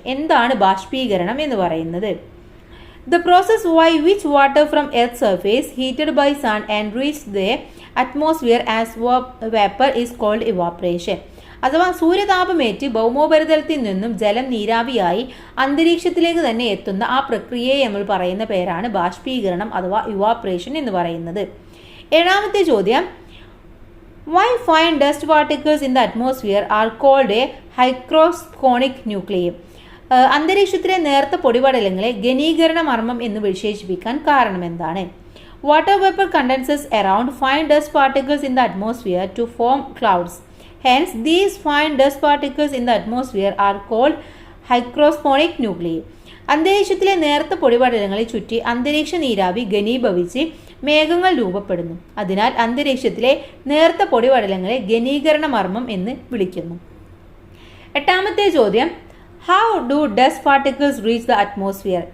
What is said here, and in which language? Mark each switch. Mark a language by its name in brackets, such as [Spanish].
[Malayalam] എന്താണ് ബാഷ്പീകരണം എന്ന് പറയുന്നത്? [English] The process by which water from earth surface heated by sun and reach the atmosphere as vapour is called evaporation. [Malayalam] അഥവാ സൂര്യതാപമേറ്റ് ഭൗമോപരിതലത്തിൽ നിന്നും ജലം നീരാവിയായി അന്തരീക്ഷത്തിലേക്ക് തന്നെ എത്തുന്ന ആ പ്രക്രിയയെ നമ്മൾ പറയുന്ന പേരാണ് ബാഷ്പീകരണം അഥവാ ഇവാപ്പറേഷൻ എന്ന് പറയുന്നത്. ഏഴാമത്തെ ചോദ്യം, [English] why fine dust particles in the atmosphere are called a hygroscopic nuclei? [Malayalam] അന്തരീക്ഷത്തിലെ നേർത്ത പൊടിപടലങ്ങളെ ഘനീകരണ മർമ്മം എന്ന് വിശേഷിപ്പിക്കാൻ കാരണം എന്താണ്? [English] Water vapour condenses around fine dust particles in the atmosphere to form clouds. Hence, these fine dust particles in the atmosphere are called hygroscopic nuclei. [Malayalam] അന്തരീക്ഷത്തിലെ നേർത്ത പൊടിപടലങ്ങളെ ചുറ്റി അന്തരീക്ഷ നീരാവി ഘനീഭവിച്ച് മേഘങ്ങൾ രൂപപ്പെടുന്നു. അതിനാൽ അന്തരീക്ഷത്തിലെ നേർത്ത പൊടിപടലങ്ങളെ ഘനീകരണ മർമ്മം എന്ന് വിളിക്കുന്നു. എട്ടാമത്തെ ചോദ്യം, [English] How do dust particles reach the atmosphere?